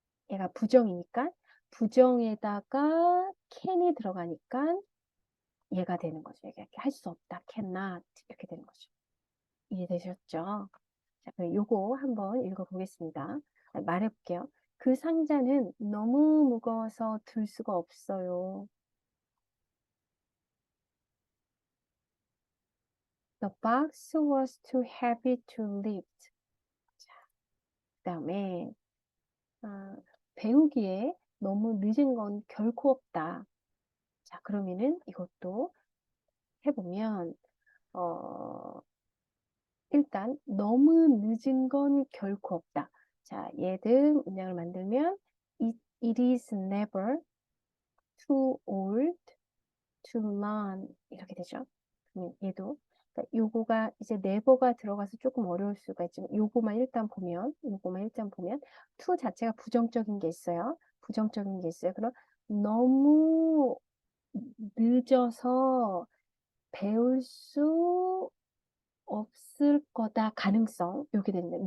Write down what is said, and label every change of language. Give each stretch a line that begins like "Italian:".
Korean: 얘가 부정이니까 부정에다가 can이 들어가니까 얘가 되는 거죠. 이게 할 수 없다. cannot 이렇게 되는 거죠. 이해되셨죠? 자, 그럼 요거 한번 읽어보겠습니다. 말해볼게요. 그 상자는 너무 무거워서 들 수가 없어요.
English: The box was too heavy to lift.
Korean: 자, 그 다음에 배우기에 너무 늦은 건 결코 없다. 자, 그러면은 이것도 해보면 일단 너무 늦은 건 결코 없다. 자, 얘들 문장을 만들면
English: it is never too old to learn
Korean: 이렇게 되죠. 그러면 얘도 그러니까 요거가 이제 never가 들어가서 조금 어려울 수가 있지만 요거만 일단 보면 to 자체가 부정적인 게 있어요. 부정적인 게 있어요. 그럼 너무 늦어서 배울 수 없을 거다 가능성 이렇게 됩니다.